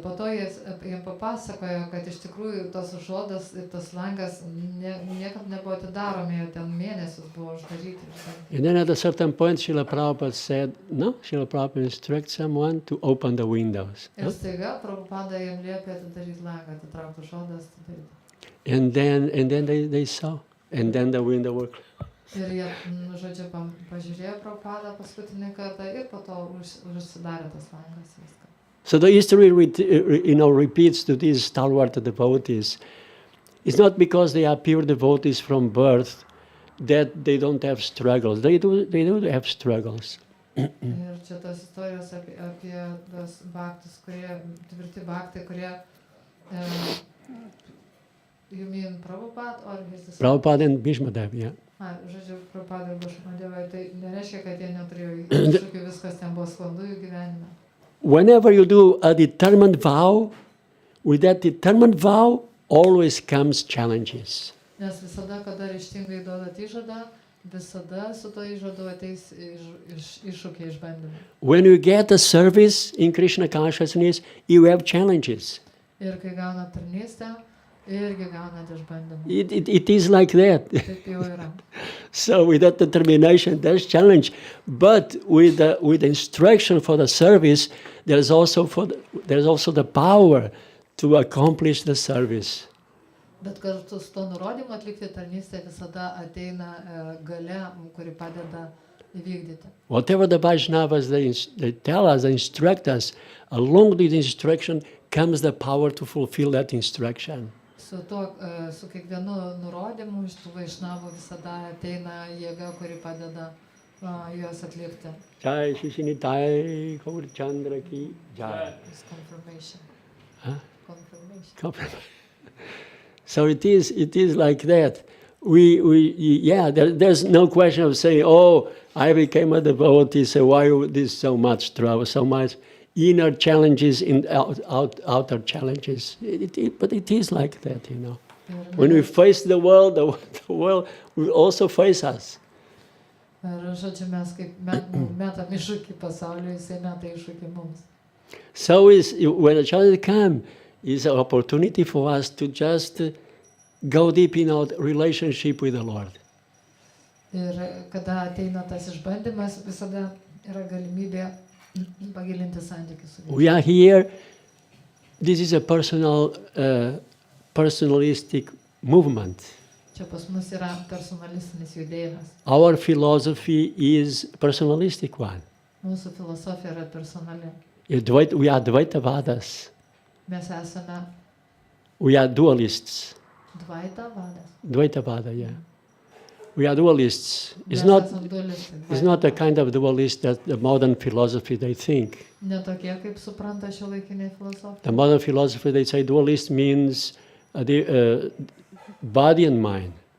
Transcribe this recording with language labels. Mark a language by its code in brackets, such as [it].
[lt] Po to jiem papasakojo, kad iš tikrųjų tos užuolaidos ir tas langas niekad nebuvo atidaromi, jau ten mėnesius buvo uždaryti. [en] And then at a certain point, Srila Prabhupada said, no, Srila Prabhupada instructed someone to open the windows. [lt] Ir staiga Prabhupada jiem liepė atidaryti langą, atitraukti užuolaidas, atidaryti. [en] And then they saw, and then the window was closed. [lt] Ir jie, žodžiu, pažiūrėjo Prabhupadą paskutinį kartą ir po to užsidarė tas langas viską. [en] So the history repeats to these stalwart devotees. It's not because they are pure devotees from birth that they don't have struggles. They do have struggles. [lt] Ir čia tos istorijos apie tos bhaktus, kurie, tvirti bhaktai, kurie, [en] you mean Prabhupada or his disciples? Prabhupada and Bhīṣmadevos, yeah. [lt] Žodžiu, Prabhupada ir Viešpatėvai, tai nereiškia, kad jie neturėjo iššūkių, viskas ten buvo sklandu jų gyvenime. [en] Whenever you do a determined vow, with that determined vow always comes challenges. [lt] Nes visada, kada ryžtingai duodat įžadą, visada su to įžadu ateis iššūkiai, išbandymai. [en] When you get a service in Krishna consciousness, you have challenges. [lt] Ir kai gauna tarnystę, irgi gaunat išbandymą. [en] It is like that. [lt] Taip jau yra. [en] So with that determination, there's challenge. But with the instruction for the service, there's also the power to accomplish the service. [lt] Bet kartu su to nurodymu atlikti tarnystę visada ateina galia, kuri padeda įvykdyti. [en] Whatever the Vaishnavas, they tell us, they instruct us, along with the instruction comes the power to fulfill that instruction. [lt] Su kiekvienu nurodymu iš tų Vaišnavų visada ateina jėga, kuri padeda juos atlikti. [hi] Jai Shri Nitai Gaur Chandra ki jai. [en] It's confirmation. Huh? Confirmation. So it is like that. There's no question of saying, oh, I became a devotee, so why this so much trouble, so much inner challenges in outer challenges. But it is like that, When we face the world will also face us. [lt] Ir žodžiu, mes kaip metam iššūkį pasauliui, jisai meta iššūkį mums. [en] So when a challenge comes, it's an opportunity for us to just go deep in our relationship with the Lord. [lt] Ir kada ateina tas išbandymas, visada yra galimybė pagilinti santykius su Viešpačiu. [en] We are here. This is a personalistic movement. [lt] Čia pas mus yra personalistinis judėjimas. [en] Our philosophy is personalistic one. [lt] Mūsų filosofija yra personali. [en] We are dvaitavadas. [lt] Mes esame [en] We are dualists. [lt] dvaitavadas. [en] Dvaitavada, yeah. We are dualists. It's [lt] Mes [en] not [lt] esame dualistai. [en] It's not the kind of dualist that the modern philosophy they think. [lt] Ne tokie, kaip supranta šiuolaikinė filosofija. [en] The modern philosophy, they say dualist means body and mind.